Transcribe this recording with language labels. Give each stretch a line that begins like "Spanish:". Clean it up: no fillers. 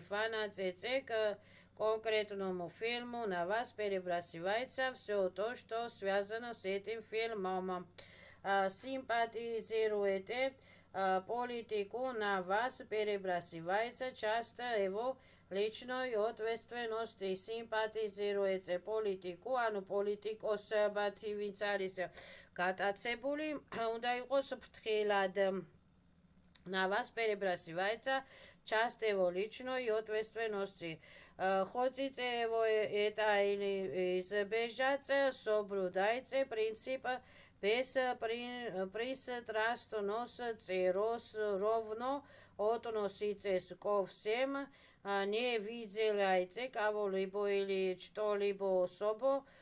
Russian: Фанатик к конкретному фильму на вас перебрасывается все то, что связано с этим фильмом. Симпатизируете политику, на вас перебрасывается часто его личной ответственности. Симпатизируете политику,
Georgian: ანუ პოლიტიკოსებათი ვინც არის გატაცებული, უნდა იყოს ფრთხილად.
Russian: На вас перебрасывается часть его личной ответственности. Хотите его это или избежать, соблюдайте принцип без пристрастности, ровно относитесь ко всем, не выделяйте кого-либо или что-либо особо.